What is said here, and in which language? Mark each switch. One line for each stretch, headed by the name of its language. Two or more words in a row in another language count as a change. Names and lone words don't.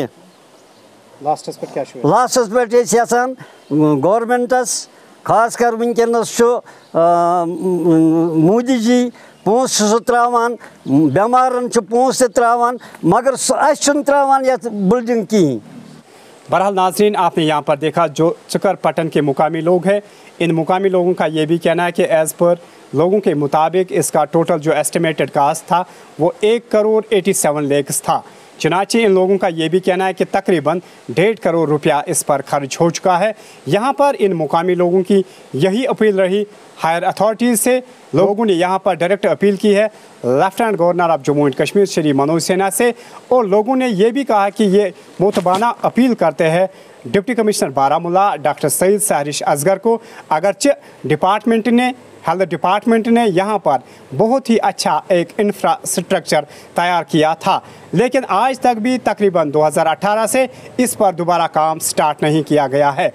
Kashmiri: لاسٹس پٮ۪ٹھ أسۍ یژھان گورمنٹس خاص کر ونکیٚنس چھُ مودی جی پونٛسہٕ چھُ سُہ تراوان بٮ۪مارن چھُ پونٛسہٕ تہِ تراوان مگر اَسہِ چھُنہٕ تراوان یتھ بلڈنگ کِہیٖنۍ.
Urdu: بہرحال ناظرین آپ نے یہاں پر دیکھا جو ژُکر پٹن کے مقامی لوگ ہیں ان مقامی لوگوں کا یہ بھی کہنا ہے کہ ایز پر لوگوں کے مطابق اس کا ٹوٹل جو
English: estimated cost
Urdu: تھا وہ 1 کروڑ 87 لاکھ تھا. چنانچہ ان لوگوں کا یہ بھی کہنا ہے کہ تقریباً 1.5 کروڑ روپیہ اس پر خرچ ہو چکا ہے. یہاں پر ان مقامی لوگوں کی یہی اپیل رہی
English: higher authorities
Urdu: سے. لوگوں نے یہاں پر ڈائریکٹ اپیل کی ہے
English: Lieutenant Governor of Jammu and Kashmir
Urdu: شری منوج سنہا سے اور لوگوں نے یہ بھی کہا کہ یہ موتبانہ اپیل کرتے ہیں
English: deputy commissioner
Urdu: بارہمولہ ڈاکٹر سعید سہرش اصغر کو. اگرچہ
English: health department
Urdu: نے یہاں پر بہت ہی اچھا ایک انفراسٹرکچر تیار کیا تھا لیکن آج تک بھی تقریباً 2018 سے اس پر دوبارہ کام سٹارٹ نہیں کیا گیا ہے.